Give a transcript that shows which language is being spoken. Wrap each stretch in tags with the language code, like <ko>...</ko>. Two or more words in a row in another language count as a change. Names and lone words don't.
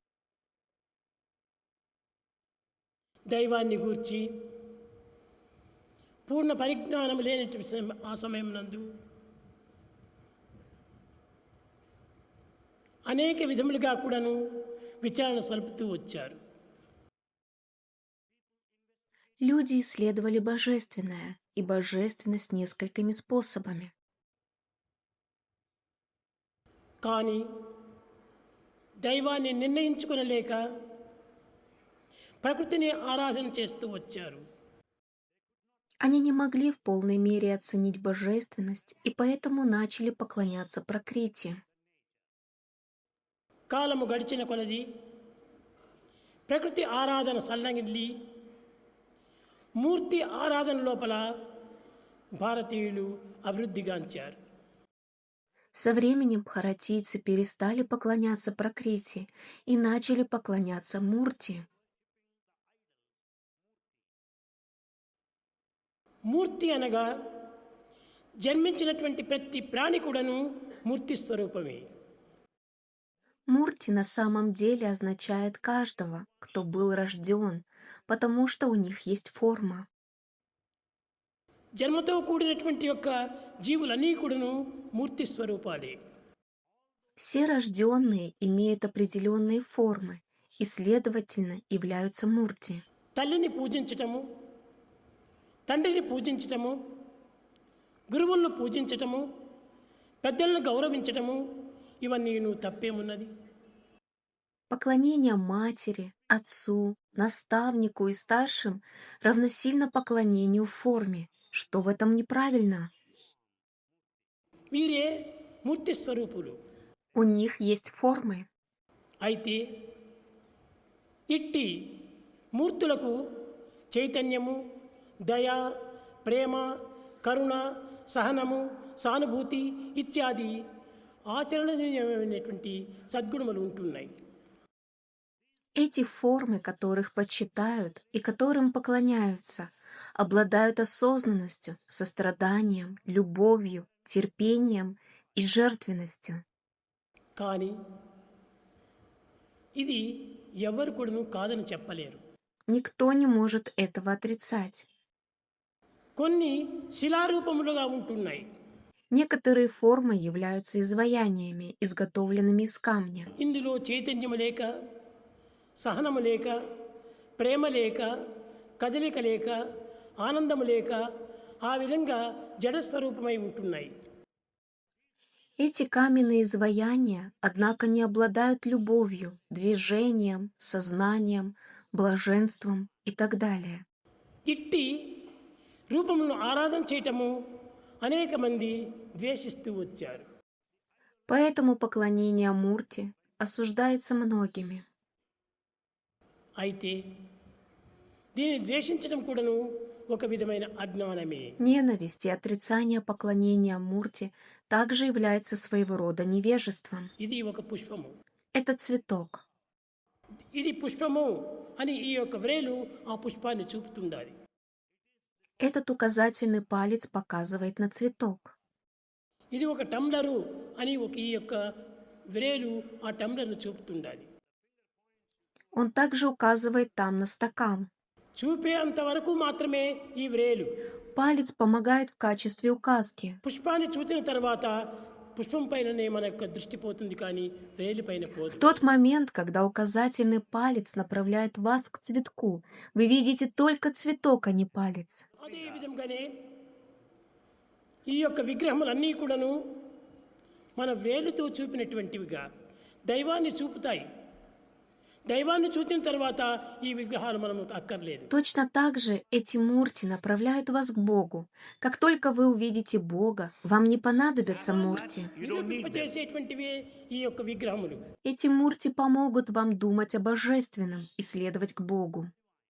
<te>దైవాన్ని గూర్చి పూర్ణ పరిజ్ఞానం లేని ఆ సమయం నందు అనేక విధములుగా కూడాను విచారణ సలుపుతూ వచ్చారు.</te> <ru>Люди исследовали божественное и божественность несколькими способами.</ru> <te>కానీ దైవాన్ని నిర్ణయించుకొనలేక ప్రకృతిని ఆరాధన చేస్తూ వచ్చారు.</te> <ru>Они не могли в полной мере оценить божественность и поэтому начали поклоняться Пракрити.</ru> <te>కాలము గడిచిన కొలది ప్రకృతి ఆరాధన సల్లంగిల్లి మూర్తి ఆరాధన లోపల భారతీయులు అభివృద్ధిగాంచారు.</te> <ru>Со временем бхаратийцы перестали поклоняться Пракрити и начали поклоняться Мурти.</ru> <te>మూర్తి అనగా జన్మించినటువంటి ప్రతి ప్రాణి కూడాను మూర్తి స్వరూపమే.</te> <ru>Мурти на самом деле означает каждого, кто был рожден, потому что у них есть форма.</ru> <te>జన్మతో కూడినటువంటి యొక్క జీవులన్నీ కూడాను మూర్తి స్వరూపాలే.</te> <ru>Все рожденные имеют определенные формы и, следовательно, являются Мурти.</ru> <te>తల్లిని పూజించటము, తండ్రిని పూజించటము, గురువులను పూజించటము, పెద్దలను గౌరవించటము, ఇవన్నీ తప్పేమున్నది?</te> <ru>Поклонение матери, отцу, наставнику и старшим равносильно поклонению форме. Что в этом неправильно?</ru> <te>వీరే మూర్తి స్వరూపులు.</te> <ru>У них есть формы.</ru> <te>అయితే ఇట్టి మూర్తులకు చైతన్యము, దయ, ప్రేమ, కరుణ, సహనము, సానుభూతి ఇత్యాది ఆచరణీయమైనటువంటి సద్గుణములు ఉంటున్నాయి.</te> <ru>Эти формы, которых почитают и которым поклоняются, обладают осознанностью, состраданием, любовью, терпением и жертвенностью.</ru> <te>కానీ ఇది ఎవరు కూడాను కాదని చెప్పలేరు.</te> <ru>Никто не может этого отрицать.</ru> <te>కొన్ని శిలారూపములుగా ఉంటున్నాయి.</te> <ru>Некоторые формы являются изваяниями, изготовленными из камня.</ru> <te>ఇందులో చైతన్యము లేక, సహనము లేక, ప్రేమ లేక, కదలిక లేక, ఆనందము లేక, ఆ విధంగా జడస్వరూపమై ఉంటున్నాయి.</te> <ru>Эти каменные изваяния, однако, не обладают любовью, движением, сознанием, блаженством и так далее.</ru> <te>ఇట్టి రూపములను ఆరాధన చేయటము అనేక మంది ద్వేషిస్తూ వచ్చారు.</te> <ru>Поэтому поклонение Мурти осуждается многими.</ru> <te>అయితే దీన్ని ద్వేషించడం కూడాను ఒక విధమైన అజ్ఞానమే.</te> <ru>Ненависть и отрицание поклонения Мурти также является своего рода невежеством.</ru> <te>ఇది ఒక పుష్పము.</te> <ru>Это цветок.</ru> <te>ఇది పుష్పము అని ఈ యొక్క వ్రేలు ఆ పుష్పాన్ని చూపుతుండాలి.</te> <ru>Этот указательный палец показывает на цветок.</ru> <te>ఇది ఒక టంబ్లరు అని ఈ యొక్క వ్రేలు ఆ టంబ్లర్ను చూపుతుండాలి.</te> <ru>Он также указывает там на стакан.</ru> <te>చూపే అంతవరకు మాత్రమే ఈ వ్రేలు.</te> <ru>Палец помогает в качестве указки.</ru> <te>పుష్పాన్ని చూసిన తర్వాత పుష్పం పైననే మన యొక్క దృష్టి పోతుంది, కానీ వ్రేలు పైన</te> <ru>В</ru> <te>పోదు.</te> <ru>тот момент, когда указательный палец направляет вас к цветку, вы видите только цветок, а не палец.</ru> <te>అదే విధంగానే ఈ యొక్క విగ్రహములన్నీ కూడాను మన వేలుతో చూపినటువంటివిగా దైవాన్ని చూపుతాయి. దైవాన్ని చూసిన తర్వాత ఈ విగ్రహాలు మనకు అక్కర్లేదు.</te> <ru>Точно так же эти мурти направляют вас к Богу. Как только вы увидите Бога, вам не понадобятся мурти.</ru> <te>చేసేటువంటివే ఈ యొక్క విగ్రహములు.</te> <ru>Эти мурти помогут вам думать о божественном и следовать к Богу.</ru>